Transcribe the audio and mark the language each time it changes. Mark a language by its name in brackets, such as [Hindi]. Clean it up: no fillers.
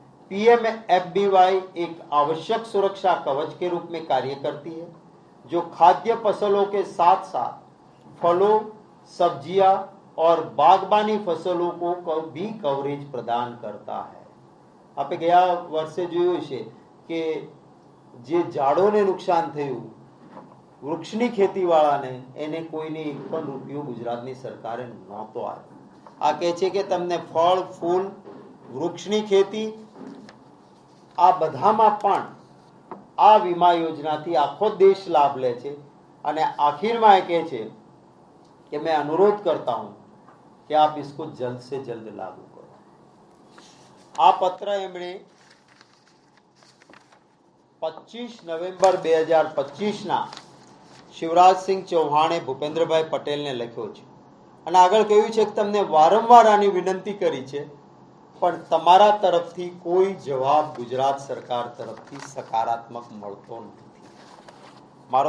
[Hindi] PMFBY एक आवश्यक सुरक्षा कवच के रूप में कार्य करती है, जो खाद्य फसलों के साथ साथ फलों, सब्जियां और बागबानी फसलों को भी कवरेज प्रदान करता है। [Gujarati] આપણે ગયા વર્ષે જોયું છે કે જે ઝાડોને નુકસાન થયું, વૃક્ષની ખેતીવાળાને એને કોઈને એક પણ રૂપિયો ગુજરાતની સરકારે નહોતો આવ્યો। આ કહે છે કે તમને ફળ, ફૂલ, વૃક્ષની ખેતી આ બધામાં પણ આ વીમા યોજનાથી આખો દેશ લાભ લે છે। અને આખિરમાં એ કહે છે કે [Hindi] मैं अनुरोध करता हूं कि आप इसको जल्द से जल्द लागू करो। [Gujarati] આ પત્ર એમણે 25 નવેમ્બર 2025ના શિવરાજસિંહ ચૌહાણે ભૂપેન્દ્રભાઈ પટેલને લખ્યો છે અને આગળ કહ્યું છે કે તમને વારંવાર આની વિનંતી કરી છે, પણ તમારા તરફથી કોઈ જવાબ ગુજરાત સરકાર તરફથી સકારાત્મક મળતો નથી।